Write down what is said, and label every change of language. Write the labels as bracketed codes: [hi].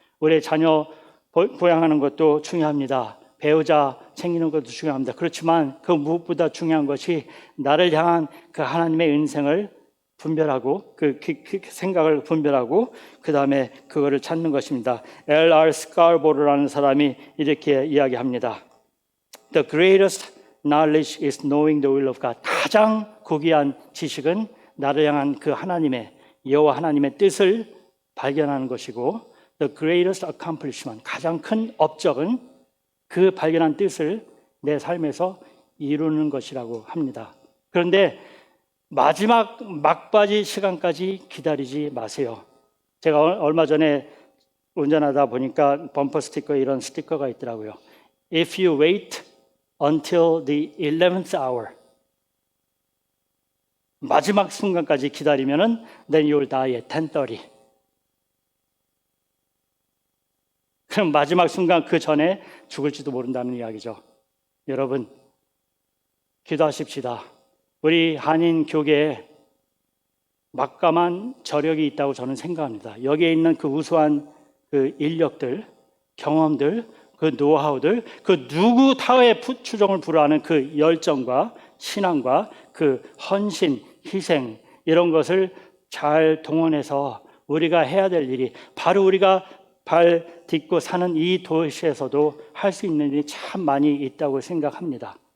[ko] 우리 자녀 보양하는 것도 중요합니다. 배우자 챙기는 것도 중요합니다. 그렇지만 그 무엇보다 중요한 것이 나를 향한 그 하나님의 인생을 분별하고 그 생각을 분별하고 그 다음에 그거를 찾는 것입니다. L.R. 스카르보로라는 사람이 이렇게 이야기합니다. [en] The greatest knowledge is knowing the will of God. [ko] 가장 고귀한 지식은 나를 향한 그 하나님의 여호와 하나님의 뜻을 발견하는 것이고, [en] the greatest accomplishment, [ko] 가장 큰 업적은 그 발견한 뜻을 내 삶에서 이루는 것이라고 합니다. 그런데 마지막 막바지 시간까지 기다리지 마세요. 제가 얼마 전에 운전하다 보니까 범퍼 스티커 이런 스티커가 있더라고요. [en] If you wait until the 11th hour, [ko] 마지막 순간까지 기다리면은 [en] then you will die at 10:30. [ko] 그럼 마지막 순간 그 전에 죽을지도 모른다는 이야기죠. 여러분, 기도하십시다. 우리 한인 교계에 막강한 저력이 있다고 저는 생각합니다. 여기에 있는 그 우수한 그 인력들, 경험들, 그 노하우들, 그 누구 타의 추종을 불허하는 그 열정과 신앙과 그 헌신, 희생 이런 것을 잘 동원해서 우리가 해야 될 일이, 바로 우리가 발 딛고 사는 이 도시에서도 할 수 있는 일이 참 많이 있다고 생각합니다.